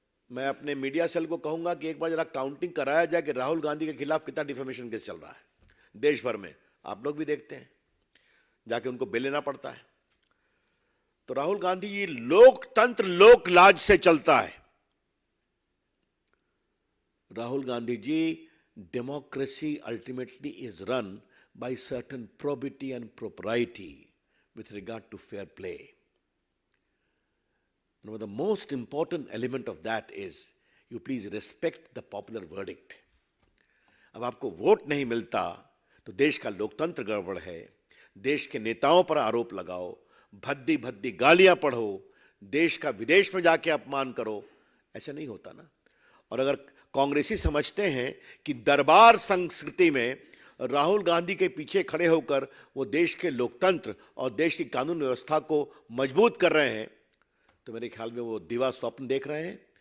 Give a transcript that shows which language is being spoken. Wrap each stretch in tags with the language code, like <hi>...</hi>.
<hi>मैं अपने media cell को कहूंगा कि एक बार जरा काउंटिंग कराया जाए कि राहुल गांधी के खिलाफ कितना डिफेमेशन केस चल रहा है देश भर में। आप लोग भी देखते हैं, जाके उनको बिल लेना पड़ता है। तो राहुल गांधी जी, लोकतंत्र लोकलाज से चलता है।</hi> <en>Rahul Gandhi ji, democracy ultimately is run by certain probity and propriety with regard to fair play. Now, the most important element of that is you please respect the popular verdict.</en> <hi>अब आपको वोट नहीं मिलता तो देश का लोकतंत्र गड़बड़ है, देश के नेताओं पर आरोप लगाओ, भद्दी भद्दी गालियां पढ़ो, देश का विदेश में जाके अपमान करो, ऐसा नहीं होता ना। और अगर कांग्रेसी समझते हैं कि दरबार संस्कृति में राहुल गांधी के पीछे खड़े होकर वो देश के लोकतंत्र और देश की कानून व्यवस्था को मजबूत कर रहे हैं, तो मेरे ख्याल में वो दिवा स्वप्न देख रहे हैं।</hi>